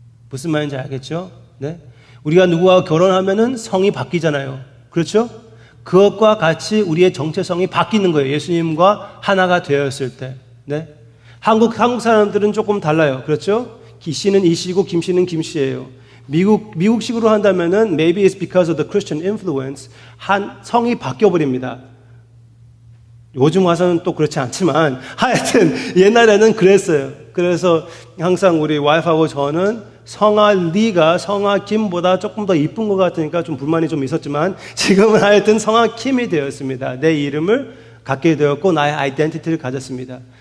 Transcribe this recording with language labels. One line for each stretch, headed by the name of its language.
Korean: 무슨 말인지 알겠죠? 네? 우리가 누구와 결혼하면은 성이 바뀌잖아요. 그렇죠? 그것과 같이 우리의 정체성이 바뀌는 거예요. 예수님과 하나가 되었을 때. 네? 한국 사람들은 조금 달라요. 그렇죠? 기 씨는 이 씨고 김 씨는 김 씨예요. 미국식으로 한다면은
English: maybe it's because of the Christian influence
Korean: 한 성이 바뀌어 버립니다. 요즘 와서는 또 그렇지 않지만 하여튼 옛날에는 그랬어요. 그래서 항상 우리 와이프하고 저는 성아 리가 성아 김보다 조금 더 이쁜 것 같으니까 좀 불만이 좀 있었지만 지금은 하여튼 성아 김이 되었습니다. 내 이름을 갖게 되었고 나의 아이덴티티를 가졌습니다.